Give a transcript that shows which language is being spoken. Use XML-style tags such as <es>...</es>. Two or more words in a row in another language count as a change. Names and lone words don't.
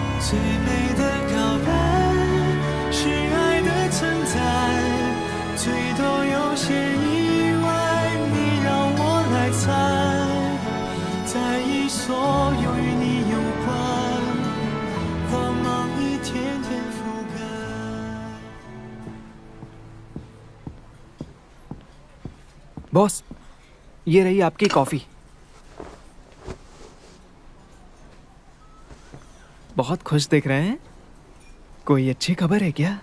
<zh>最美的告白是爱的存在，最多有些意外，你让我来猜，在意所有与你有关，光芒一天天覆盖。</zh> <hi>बॉस, ये रही आपकी कॉफी। बहुत खुश दिख रहे हैं। कोई अच्छी खबर है क्या?</hi>